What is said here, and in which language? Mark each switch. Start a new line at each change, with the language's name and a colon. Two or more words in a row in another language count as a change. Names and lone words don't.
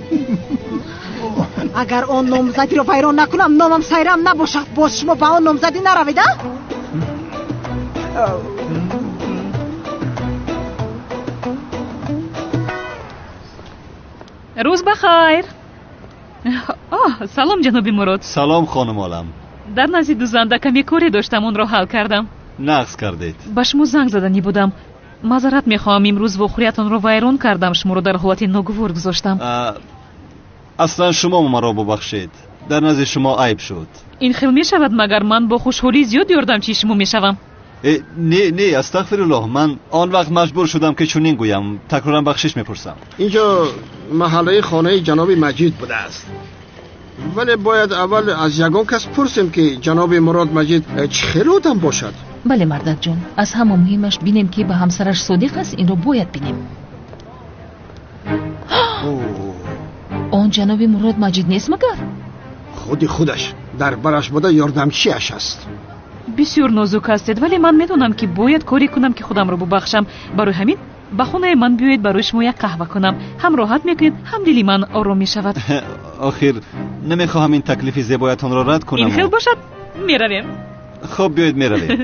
Persian: اگر آن نامزدی رو ویران نکنم نامم سایرم نباشد باز شما به آن نامزدی نرویده؟ روز بخیر.
Tajik: салом ҷаноби мурод. салом хонум олам. дар назди дузанда каме коре доштам, онро ҳал кардам. нағз кардед? ба шумо занг заданӣ будам. мазарат мехоҳам, имрӯз вохӯриятонро вайрон кардам, шуморо дар ҳолати ногувор гузоштам. аслан шумо маро бубахшед. дар назди шумо айб шуд. ин хел мешавад магар ман бо хушҳолӣ зиёд ёрдамчии шумо мешавам? не астағфируллоҳ, ман он вақт маҷбур шудам ки чунин гӯям. такроран бахшиш мепурсам.
Persian: اینجا محله خانه جناب مجید بوده است، ولی باید اول از یگان کس پرسیم که جناب مراد مجید چه خیلی آدم باشد. بله مردک جان، از همه مهمش بینیم که به همسرش صادق است. این رو باید بینیم. آن جناب مراد مجید نیست مگر؟ خودش در برش بوده یاردمچیش است.
Tajik: бисёр нозук ҳастед, вале ман медонам ки бояд коре кунам ки худамро бубахшам. барои ҳамин ба хонаи ман биёед, барои шумо як қаҳва кунам. ҳам роҳат мекунед, ҳам дили ман ором мешавад. охир намехоҳам ин таклифи зебоятонро рад кунам. ин хел бошад, меравем. хуб, биёед меравем.